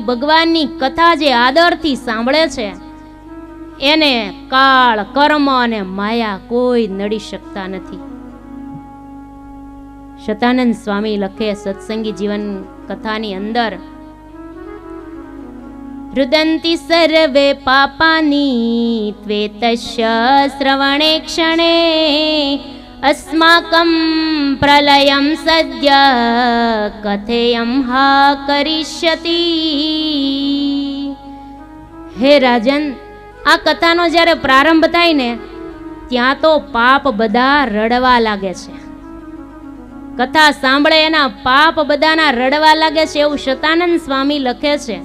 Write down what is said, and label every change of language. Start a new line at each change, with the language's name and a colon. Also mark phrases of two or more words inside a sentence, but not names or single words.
Gujarati: ભગવાનની કથા જે આદરથી સાંભળે છે એને કાળ, કર્મ અને માયા કોઈ નડી શકતા નથી. શતાનંદ સ્વામી લખે સત્સંગી જીવન કથાની અંદર,
Sanskrit: રુદંતિ સર્વે પાપાની ત્વેતસ્ય શ્રવણે ક્ષણે अस्माकं प्रलयं सद्य कथेयं हा करिष्यति.
Gujarati: હે રાજન, આ કથાનો જ્યારે પ્રારંભ થાય ને ત્યાં તો પાપ બધા રડવા લાગે છે. કથા સાંભળે એના પાપ બધાના રડવા લાગે છે એવું શતાનંદ સ્વામી લખે છે.